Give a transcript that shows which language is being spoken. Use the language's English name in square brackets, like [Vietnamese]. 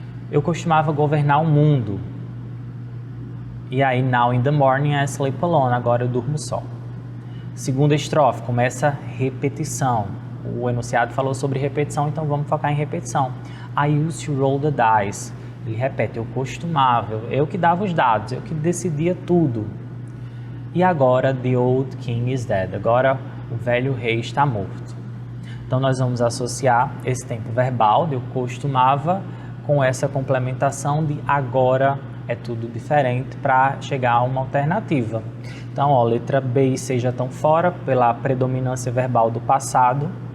[Portuguese] Eu costumava governar o mundo. E aí, [English] now in the morning I sleep alone, [Portuguese] agora eu durmo só. Segunda estrofe, começa repetição. O enunciado falou sobre repetição, então vamos focar em repetição. [English] I used to roll the dice. [Portuguese] Ele repete, eu costumava, eu que dava os dados, eu que decidia tudo. E agora, [English] the old king is dead. [Portuguese] Agora, o velho rei está morto. Então, nós vamos associar esse tempo verbal, de eu costumava, com essa complementação de agora é tudo diferente para chegar a uma alternativa. Então, ó, letra B e C já estão fora pela predominância verbal do passado.